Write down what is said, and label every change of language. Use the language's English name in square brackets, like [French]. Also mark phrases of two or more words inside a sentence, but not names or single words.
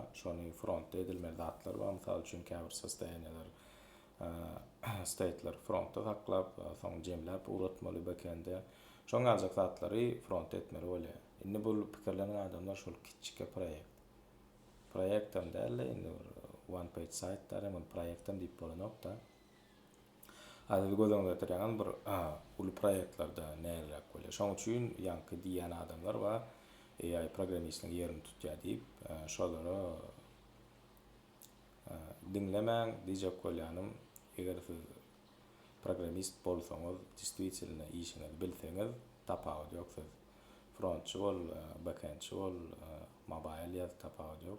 [Turkmen] Şonu frontda edilmeli zatlar var. Mysal üçin käbir sostaýanlar state'ler frontda saklap, soň jemläp uratmaly backendde. Şoň aljak zatlary front etmeli bolýar. Indi bu pikirlenen adamlar şol kiçike proýektem däl, indi [English] one page site [Turkmen] men proýektem diýip bolanok da. Hazır gözüňde turýan bir ulu proýektlarda nälerek bolýar. Şoň üçin ýanky diýen adamlar var. AI programmistiniň yerini tutýar diýip, şolary dinlemäň diýjek bolýanym, eger siz programmist bolsaňyz, действительно işiňizi bilseňiz, tapagy ýok. Siz frontçy bol, backendçi bol, mobile ýaz, tapagy ýok.